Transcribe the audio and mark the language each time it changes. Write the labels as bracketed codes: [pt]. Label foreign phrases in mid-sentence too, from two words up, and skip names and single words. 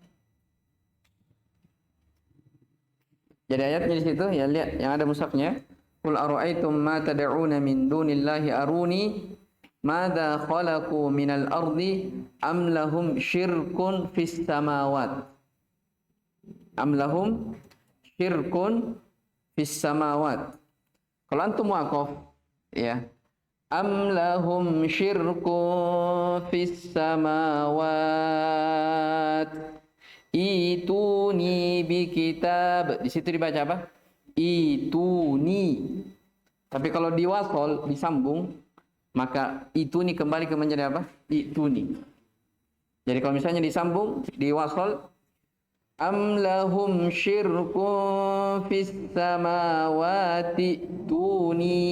[id] Jadi ayatnya di situ ya, lihat yang ada mushafnya. [ar] قل أرأيتم ما تدعون من دون الله أروني ماذا خلقوا من الأرض أم لهم شرك في السماوات. أم لهم شرك في السماوات. [id] Kalau antum waqaf ya. [ar] أم لهم شرك في السماوات. ائتوني بكتاب. [id] Di situ dibaca apa? Ituni. Tapi kalau diwasol, disambung, maka ituni kembali ke menjadi apa? Ituni. Jadi kalau misalnya disambung, [ar] diwasol, أم لهم شرك في السماوات ائتوني.